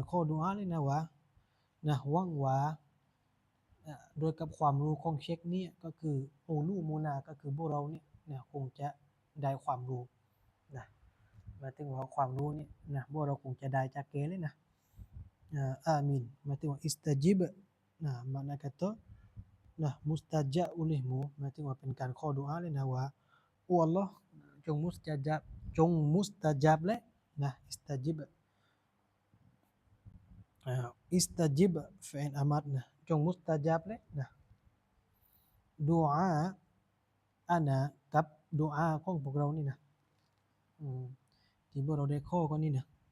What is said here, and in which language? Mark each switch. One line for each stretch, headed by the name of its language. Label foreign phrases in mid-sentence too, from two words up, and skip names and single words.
Thai: ขอดุอาเลยนะว่านะหวังว่าโดยกับความรู้ของเช็คนี้ก็คืออูลูมูนาก็คือพวกเราเนี่ยนะคงจะได้ความรู้นะหมายถึงว่าความรู้นี่นะพวกเราคงจะได้จากแกเลยนะอามินหมายถึงว่าอิสตาจิบนะ
Malay: makna kata nah mustajab olehmu
Thai: หมายถึงว่าเป็นการขอดุอาเลยนะว่าโอ้อัลลอฮ์ จงมุสตะจับและนะอิสตาจิบ
Arabic: fi'il amar
Thai: นะจงมุสตะจับและนะดุอาอานะกับดุอาของพวกเรานี่นะที่พวกเราได้ข้อกันนี่นะ